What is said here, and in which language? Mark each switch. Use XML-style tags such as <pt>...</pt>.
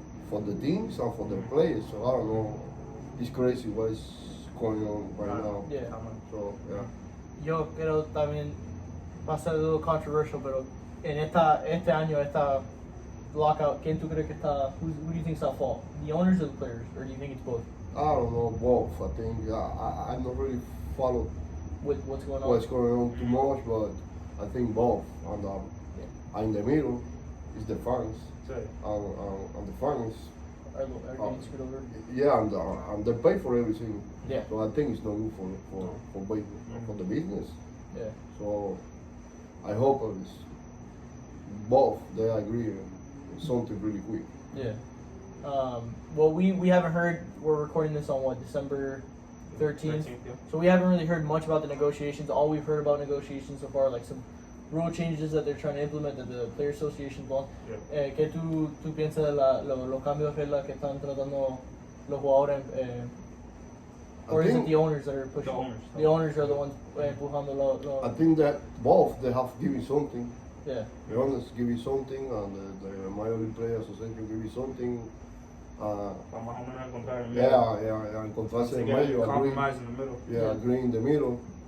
<en>for the teams and for the players. So I don't know. It's crazy what is going on right now. Yeah. So yeah.</en> <es>Yo quiero también va a ser</es> <en>a little controversial,</en> <es>pero en este año esta lockout, ¿quién tú crees que está?</es> <en>Who do you think is at fault? The owners or the players, or do you think it's both? I don't know both. I think I don't really follow With what's going on? what's going on too much, but I think both. And in the middle is the fans,</en> <es>Sí.</es> <en>and the fans. Are getting screwed over? Yeah, and they pay for everything. Yeah. So I think it's not good for baseball, for the business. Yeah. So I hope it's both they agree on something really quick. Yeah. Well, we haven't heard. We're recording this on what, December 13th. Yeah. So we haven't really heard much about the negotiations. All we've heard about negotiations so far, like some rule changes that they're trying to implement that the Player Association wants. Yeah.</en> <es>¿Qué tú piensas de los cambios de reglas que están tratando los jugadores?</es> <en>Or is it think the owners that are pushing? The owners. The owners are the ones</en> <es>empujando</es> <en>I think that both they have to give you something. Yeah. The owners give you something, and the minor league players association give you something.</en> <es>Para más o menos encontrar el medio.</es> <en>Yeah,</en> <es>encontrarse en medio,</es> <en>agree. Compromise in the middle. Yeah, agree in the middle.</en>